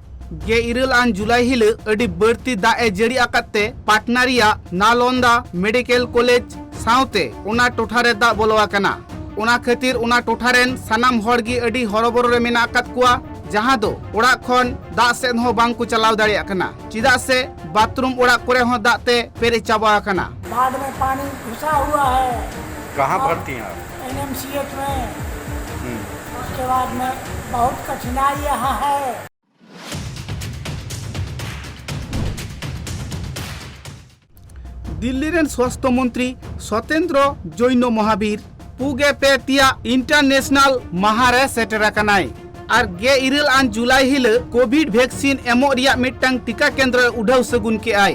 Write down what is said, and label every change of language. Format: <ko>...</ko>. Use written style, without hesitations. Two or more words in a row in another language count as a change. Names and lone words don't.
<sat>गेइराल जुलाई हिल अडी बढ़ती दाए जड़ी आकाते पाटना रिया नालंदा मेडिकल कॉलेज साउते उना टोठारे दा बोलवा कना। उना खातिर उना टोठारेन सानाम हड़गी अडी हरबोर रे मेना आकात कुआ जहां दो ओड़ा खन दा सेन हो बांग को चलाव दाड़िया कना चिदा से बाथरूम ओड़ा करे हो दाते पेरे चाबा कना।</sat> <hi>बाढ़ में पानी घुसा हुआ है। कहाँ भर्ती हैं आप? NMCH में। उसके बाद में बहुत कठिनाई यहाँ है।</hi> <sat>दिल्ली रेन स्वास्थ्य मंत्री सत्येंद्र जैन महावीर पुगे पे तिया इंटरनेशनल महारे सेटर कनाय और गेइराल जुलाई हिल कोविड वैक्सीन एमो रिया मिटटांग टीका केंद्र उठाव सगुन के आए।</sat>